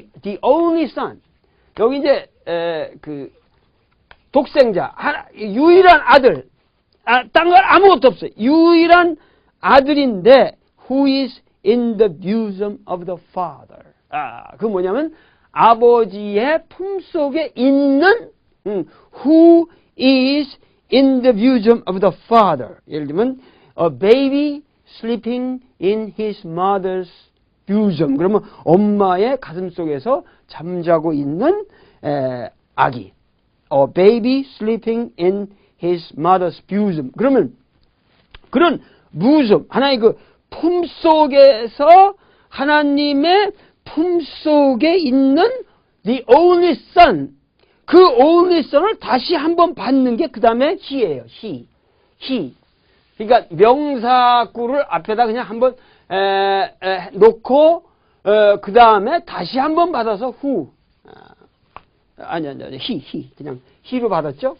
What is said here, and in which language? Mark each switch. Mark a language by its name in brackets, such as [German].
[English] the only son [Korean] 여기 이제 그 독생자 유일한 아들 딴 건 아무것도 없어요. 유일한 아들인데 [English] who is in the bosom of the father [Korean] 그 뭐냐면 아버지의 품속에 있는 who is in the bosom of the father 예를 들면 [English] a baby sleeping in his mother's bosom [Korean] 그러면 엄마의 가슴 속에서 잠자고 있는 아기 [English] a baby sleeping in his mother's bosom [Korean] 그러면 그런 bosom 하나의 그 품속에서 하나님의 품속에 있는 [English] the only son [Korean] 그 only son을 다시 한번 받는 게 그 다음에 he예요. he 그러니까 명사구를 앞에다 그냥 한번 놓고 그 다음에 다시 한번 받아서 who 아니 he 그냥 he로 받았죠.